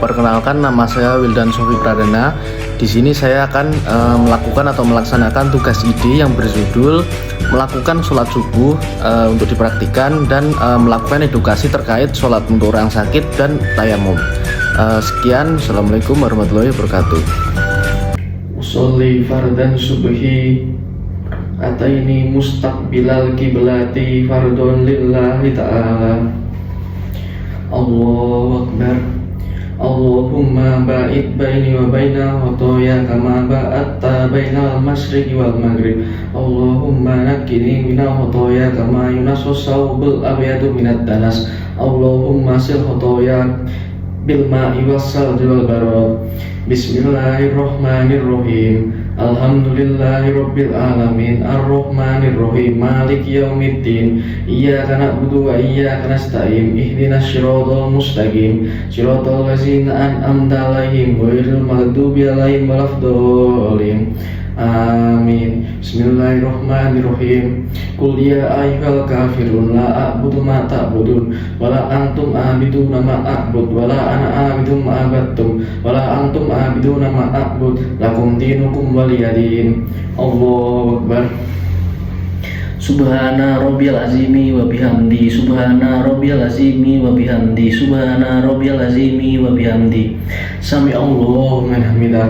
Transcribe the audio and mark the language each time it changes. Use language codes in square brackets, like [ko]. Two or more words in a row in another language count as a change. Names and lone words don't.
[id] Perkenalkan, nama saya Wildan Sofi Pradana. Di sini saya akan melakukan atau melaksanakan tugas ID yang berjudul melakukan sholat subuh untuk dipraktikkan dan melakukan edukasi terkait sholat untuk orang sakit dan tayamum. Sekian, [ar] السلام عليكم ورحمة الله وبركاته. أصلي فرضا الصبح ركعتين مستقبل القبلة فرض لله تعالى. الله أكبر. اللهم باعد بيني وبين خطاياي كما باعدت بين المشرق والمغرب. اللهم نقني من الخطايا كما ينقى الثوب الأبيض من الدنس. اللهم اغسل خطاياي بالماء والثلج والبرد. بسم الله الرحمن الرحيم الحمد لله رب العالمين. الرحمن الرحيم مالك يوم الدين. إياك نعبد وإياك نستعين اهدنا الصراط المستقيم. صراط الذين أنعمت عليهم غير المغضوب عليهم ولا الضالين. Amin. بسم الله الرحمن الرحيم. قل يا أيها الكافرون لا أعبد ما تعبدون ولا أنتم عابدون ما أعبد ولا أنا عابد ما عبدتم ولا أنتم عابدون ما أعبد لكم دينكم ولي دين. الله أكبر. سبحان ربي العظيم وبحمده. سبحان ربي العظيم وبحمده. سبحان ربي العظيم وبحمده. سمع الله لمن حمده.